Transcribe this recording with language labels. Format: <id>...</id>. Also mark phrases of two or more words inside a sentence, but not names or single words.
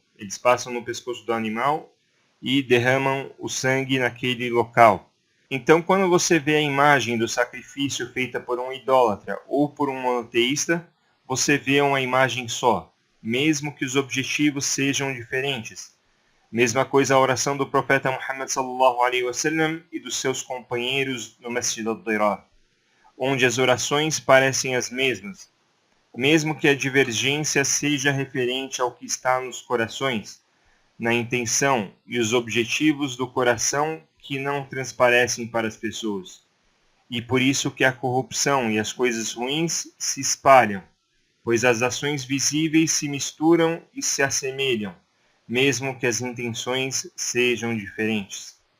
<pt>Eles passam no pescoço do animal e derramam o sangue naquele local. Então, quando você vê a imagem do sacrifício feita por um idólatra ou por um monoteísta, você vê uma imagem só, mesmo que os objetivos sejam diferentes. Mesma coisa a oração do profeta Muhammad</pt> <ar>صلى الله عليه وسلم</ar> <pt>e dos seus companheiros no Masjid al-Dirar, onde as orações parecem as mesmas, mesmo que a divergência seja referente ao que está nos corações, na intenção e os objetivos do coração que não transparecem para as pessoas. E por isso que a corrupção e as coisas ruins se espalham, pois as ações visíveis se misturam e se assemelham, mesmo que as intenções sejam diferentes.</pt>